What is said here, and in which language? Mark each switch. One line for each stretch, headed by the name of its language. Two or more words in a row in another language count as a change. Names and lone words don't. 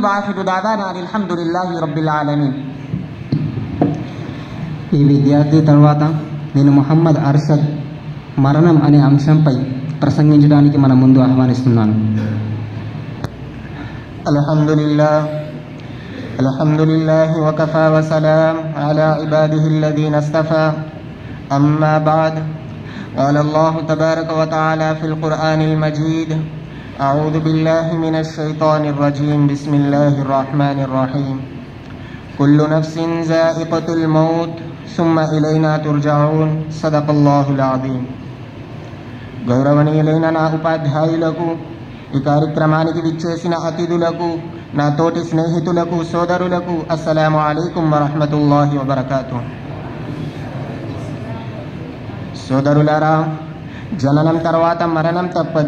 Arabic: وآخر دعوانا الحمد لله رب العالمين.
Telugu: ఈ విద్యార్థి తర్వాత నేను ముహమ్మద్ అర్షద్ మరణం అనే అంశంపై ప్రసంగించడానికి మన ముందు ఆహ్వానిస్తున్నాను.
Arabic: అల్హమ్దులిల్లాహ్ الحمد لله وكفى وسلام على عباده الذين اصطفى أما بعد قال الله تبارك وتعالى في القرآن المجيد أعوذ بالله من الشيطان الرجيم بسم الله الرحمن الرحيم كل نفس ذائقة الموت ثم إلينا ترجعون صدق الله العظيم.
Telugu: గౌరవనీయులైన నా ఉపాధ్యాయులకు, ఈ కార్యక్రమానికి విచ్చేసిన అతిథులకు, నా తోటి స్నేహితులకు, సోదరులకు
Arabic: السلام عليكم ورحمة الله وبركاته.
Telugu: సోదరులారా, జననం తర్వాత మరణం తప్పదు.